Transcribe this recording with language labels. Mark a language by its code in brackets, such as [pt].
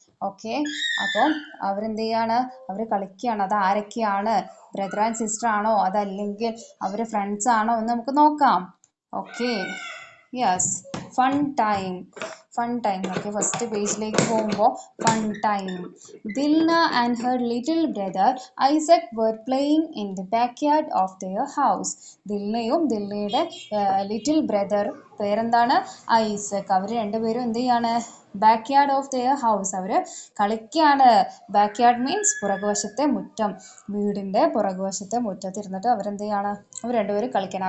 [ml] Okay, അപ്പം അവരെന്ത് ചെയ്യാണ്? അവർ കളിക്കുകയാണ്. അത് ആരൊക്കെയാണ്? ബ്രദർ ആൻഡ് സിസ്റ്റർ ആണോ അതല്ലെങ്കിൽ അവർ ഫ്രണ്ട്സ് ആണോ എന്ന് നമുക്ക് നോക്കാം. [en] Okay, yes, fun time. Okay, first പേജിലേക്ക് പോകുമ്പോൾ fun time. [ml] Dilna and her little brother Isaac [en] were playing in the backyard of their house. [ml] ദിൽനയും ദിൽനയുടെ little brother പേരെന്താണ്? ഐസക്. അവർ രണ്ടുപേരും എന്ത് ചെയ്യാണ്? [en] Backyard of their house. [ml] അവർ കളിക്കുകയാണ്. ബാക്ക്യാർഡ് മീൻസ് പുറകുവശത്തെ മുറ്റം. വീടിൻ്റെ പുറകുവശത്തെ മുറ്റത്തിരുന്നിട്ട് അവരെന്ത് ചെയ്യാണ്? അവർ രണ്ടുപേരും കളിക്കണം.